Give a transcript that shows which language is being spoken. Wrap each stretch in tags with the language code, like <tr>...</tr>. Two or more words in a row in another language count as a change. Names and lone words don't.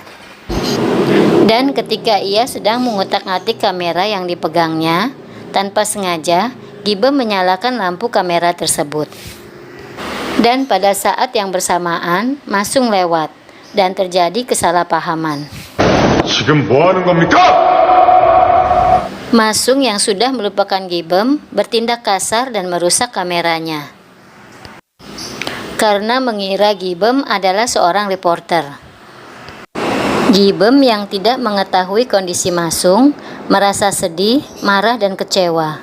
<id>Dan ketika ia sedang mengutak-atik kamera yang dipegangnya, tanpa sengaja, Gi-beom menyalakan lampu kamera tersebut. Dan pada saat yang bersamaan, Ma-sung lewat, dan terjadi kesalahpahaman.</id> <ko>지금 뭐 하는 겁니까?</ko> <id>Ma-sung yang sudah melupakan Gi-beom bertindak kasar dan merusak kameranya karena mengira Gi-beom adalah seorang reporter. Gi-beom yang tidak mengetahui kondisi Ma-sung merasa sedih, marah, dan kecewa.</id>